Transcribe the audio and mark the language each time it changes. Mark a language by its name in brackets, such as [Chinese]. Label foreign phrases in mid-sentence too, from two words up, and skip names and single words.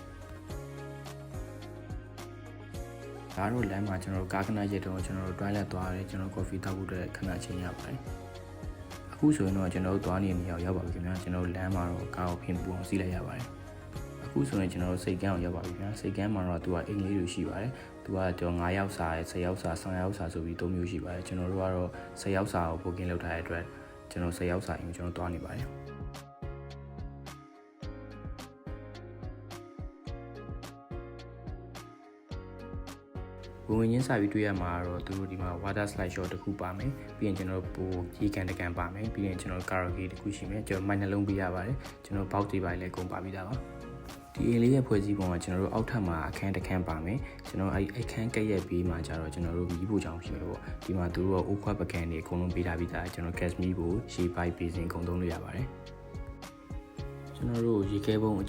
[Burmese] ဒါတော့လမ်းမှာကျွန်တော်တို့ကားခဏရက်တော့ကျွန်တော်တို့ toilet သွားရတယ်ကျွန်တော် coffee တောက်ဖို့အတွက်ခဏချိန်ရပါတယ်အခုဆိုရင်တော့ကျွန်တော်တို့သွားနေနေရောက်ပါပြီခင်ဗျာကျွန်တော်တို့လမ်းမှာတော့ကားကိုဖင်ပူအောင်စီးလိုက်ရပါတယ်အခုဆိုရင်ကျွန်တော်တို့စိတ်ကန်းအောင်ရောက်ပါပြီခင်ဗျာစိတ်ကန်းမှာတော့သူကအိမ်လေးတွေရှိပါတယ်သူကတော့9ယောက်စာ10ယောက်စာ10ယောက်စာဆိုပြီး3မျိုးရှိပါတယ်ကျွန်တော်တို့ကတော့10ယောက်စာကို booking လုပ်ထားတဲ့အတွက်ကျွန်တော်10ယောက်စာအိမ်ကိုကျွန်တော်သွားနေပါတယ် ဝင်ချင်းစာပြီးတွေ့ရမှာတော့သူတို့ဒီမှာ [English] water slide shot [Burmese] တခုပါမယ်ပြီးရင်ကျွန်တော်တို့ပိုရေကန်တကန်ပါမယ်ပြီးရင်ကျွန်တော် karaoke တခုရှိမယ်ကျွန်တော်မိုက်နှလုံးပေးရပါတယ်ကျွန်တော် box တွေပါလည်းအကုန်ပါပြီးသားပါဒီအိမ်လေးရဲ့ဖွဲ့စည်းပုံကကျွန်တော်တို့အောက်ထပ်မှာအခန်းတစ်ခန်းပါ မယ်ကျွန်တော်အဲ့အခန်းကက်ရက်ပြီးမှကျတော့ကျွန်တော်တို့မီးဖို့ချောင်းရှိမယ်ပေါ့ဒီမှာသူတို့ကအိုးခွက်ပကံတွေအကုန်လုံးပေးထားပြီးသားကျွန်တော် gas မီးဖို့ရှေးပိုက်ပေးစဉ်အကုန်သုံးလို့ရပါတယ်ကျွန်တော်တို့ရေခဲပုံအ